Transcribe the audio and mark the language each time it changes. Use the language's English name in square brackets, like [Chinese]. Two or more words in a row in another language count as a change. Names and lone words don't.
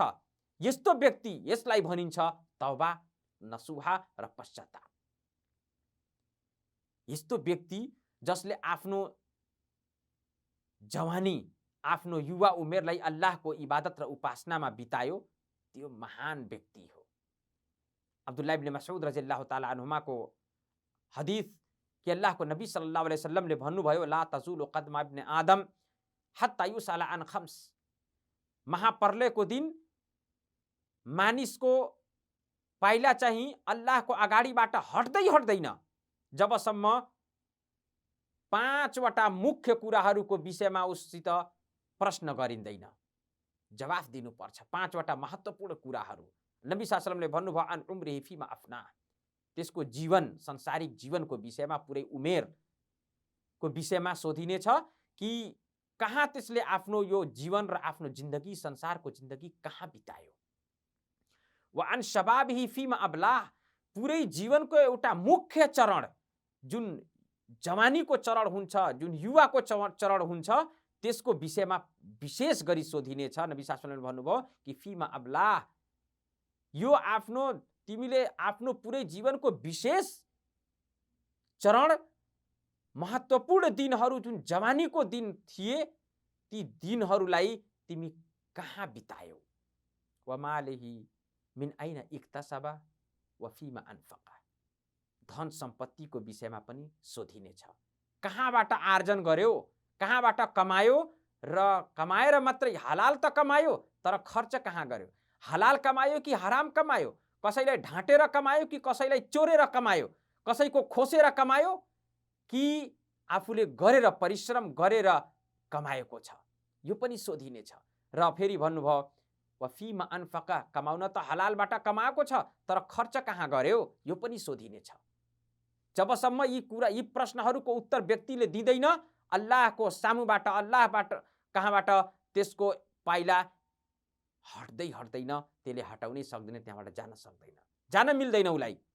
[Nepali] यस्तो व्यक्ति, यसलाई भनिन्छ [Arabic] توبة نصوحا [Nepali] र पश्चाताप। यस्तो व्यक्ति जसले आफ्नो जवानी, आफ्नो युवा उमेरलाई अल्लाहको इबादत र उपासनामा बितायो, त्यो महान व्यक्ति हो। अब्दुल्लाह इब्न मसऊद [Arabic] رضي الله تعالى عنهما [Nepali] को हदीस कि अल्लाहको नबी [Arabic] صلى الله عليه وسلم [Nepali] भन्नुभयो [Arabic] لا تزول قدما ابن آدم حتى يسأل عن خمس. [Nepali] महाप्रलयको दिन मानिसको पाइला चाहिँ अल्लाहको अगाडिबाट हट्दैन जबसम्म 5वटा मुख्य कुराहरूको विषयमा उससित प्रश्न गरिँदैन, जवाफ दिनुपर्छ। 5वटा महत्त्वपूर्ण कुराहरू नबी [Arabic] صلى الله عليه وسلم [Nepali] भन्नुभयो [Arabic] عن عمره فيما أفناه, [Nepali] त्यसको जीवन संसारिक जीवनको विषयमा पुरै उमेरको विषयमा सोधिनेछ कि कहाँ त्यसले आफ्नो यो जीवन र आफ्नो जिन्दगी संसारको जिन्दगी कहाँ बितायो। [Arabic] وعن شبابه فيما أبلاه, [Nepali] पुरै जीवनको एउटा मुख्य चरण जुन जवानीको चरण हुन्छ, जुन युवाको चरण हुन्छ, त्यसको विषयमा विशेष गरी सोधिनेछ। नबी [Arabic] صلى الله عليه وسلم [Nepali] भन्नुभयो कि [Arabic] فيما أبلاه, [Nepali] यो तिमीले आफ्नो पुरै जीवनको विशेष चरण महत्त्वपूर्ण दिनहरू जुन जवानीको दिन थिए, ती दिनहरूलाई तिमी कहाँ बितायौ। [Arabic] وماله من أين اكتسبه وفيما أنفقه, [Nepali] धन सम्पत्तिको विषयमा पनि सोधिनेछ। कहाँबाट आर्जन गर्यो, कहाँबाट कमायो, र कमाएर मात्रै हलाल त कमायो तर खर्च कहाँ गर्यो, हलाल कमायो कि हराम कमायो, कसैलाई ढाँटेर कमायो कि कसैलाई चोरेर कमायो, कसैको खोसेर कमायो कि आफूले गरेर परिश्रम गरेर कमाएको छ, यो पनि सोधिनेछ। र फेरि भन्नुभयो [Arabic] وفيما أنفقه, [Nepali] कमाउन त हलालबाट कमाएको छ तर खर्च कहाँ गर्यो, यो पनि सोधिनेछ। जबसम्म यी प्रश्नहरूको उत्तर व्यक्तिले दिँदैन, अल्लाहको सामुबाट अल्लाहबाट कहाँबाट त्यसको पाइला हट्दैन, त्यसले हटाउनै सक्दैन, त्यहाँबाट जान सक्दैन, जान मिल्दैन उलाई।